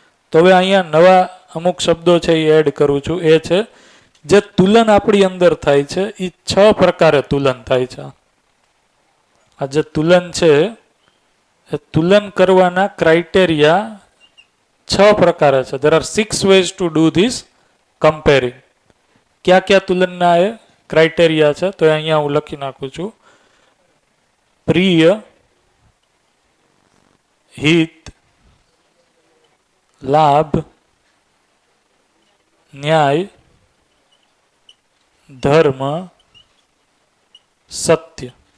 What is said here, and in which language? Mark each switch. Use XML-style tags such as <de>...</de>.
<gu>તો હવે અહીંયા નવા અમુક શબ્દો છે એ એડ કરું છું. એ છે જે તુલન આપણી અંદર થાય છે એ 6 પ્રકારે તુલન થાય છે. આ જે તુલન છે એ તુલન કરવાના ક્રાઇટેરિયા 6 પ્રકારે છે.</gu> <en>there are 6 ways to do this comparing.</en> <gu>ક્યાં ક્યાં તુલનના એ ક્રાઇટેરિયા છે તો અહીંયા હું લખી નાખું છું. પ્રિય, હિત, લાભ, ન્યાય, ધર્મ, સત્ય.</gu>